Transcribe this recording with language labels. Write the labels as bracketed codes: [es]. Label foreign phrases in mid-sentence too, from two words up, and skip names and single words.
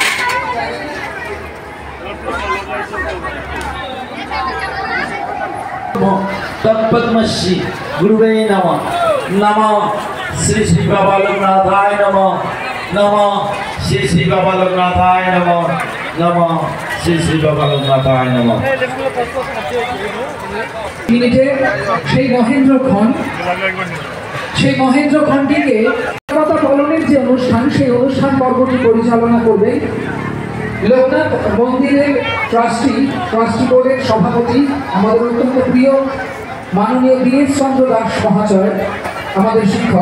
[sa] तत्पद्मश्री गुरुवे नमः। नमः श्री श्री बाबा लोकनाथाय नमः। नमः श्री श्री बाबा लोकनाथाय नमः। नमः श्री श्री बाबा लोकनाथाय नमः। [bn] সেই মহেন্দ্র খনটিকে কথা বলনের যে অনুষ্ঠান সেই অনুষ্ঠান পর্বটি পরিচালনা করবে লোকনাথ মন্দিরের [en] trustee board [bn] সভাপতি আমাদের অত্যন্ত প্রিয় মাননীয় দীনেশ চন্দ্র দাস মহাশয় আমাদের শিক্ষক।